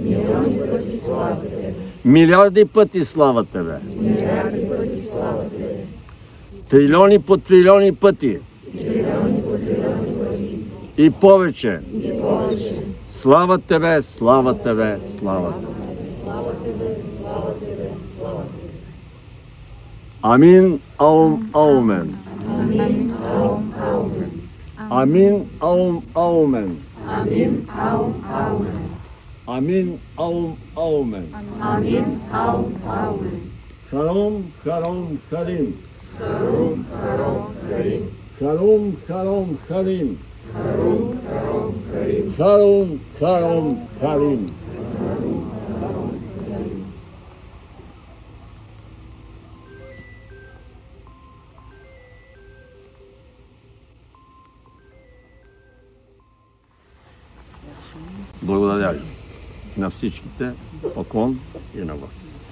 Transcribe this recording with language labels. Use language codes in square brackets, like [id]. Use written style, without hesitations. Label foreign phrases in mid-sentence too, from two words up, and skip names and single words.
[bg] Милиарди пъти слава Тебе. Трилиони по трилиони пъти. И повече. Слава Тебе, слава Тебе, слава Тебе. Амин, аум, аумен. Амин, аум, аумен. Амин, аум, аумен. Харом, харом, харим. Харом, харом, харим. Харом, харом, харим. Благодаря Ви на всичките, поклон и на вас.